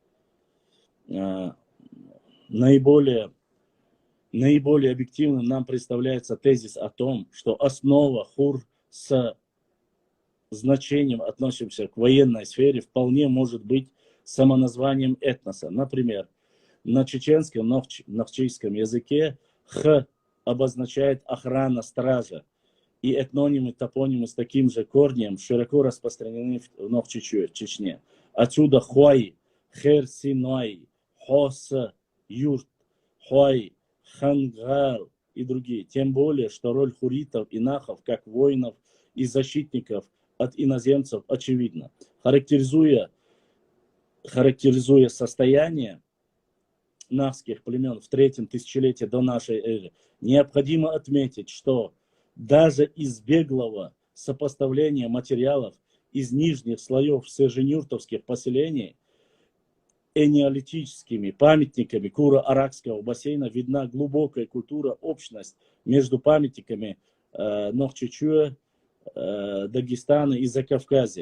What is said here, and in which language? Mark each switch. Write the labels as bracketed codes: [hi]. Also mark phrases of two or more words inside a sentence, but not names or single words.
[ru] Наиболее объективным нам представляется тезис о том, что основа хур с значением, относящимся к военной сфере, вполне может быть самоназванием этноса. Например, на чеченском, нохчийском языке х обозначает охрана, стража, и этнонимы, топонимы с таким же корнем широко распространены в Чечне. Отсюда хуай, херсинай, хос, юрт, хуай, хангал и другие. Тем более, что роль хуритов и нахов, как воинов и защитников от иноземцев, очевидна. Характеризуя состояние нахских племен в третьем тысячелетии до нашей эры, необходимо отметить, что даже из беглого сопоставления материалов из нижних слоев сеженюртовских поселений энеолитическими памятниками Куро-Аракского бассейна видна глубокая культура, общность между памятниками Нохчичуя, Дагестана и Закавказья.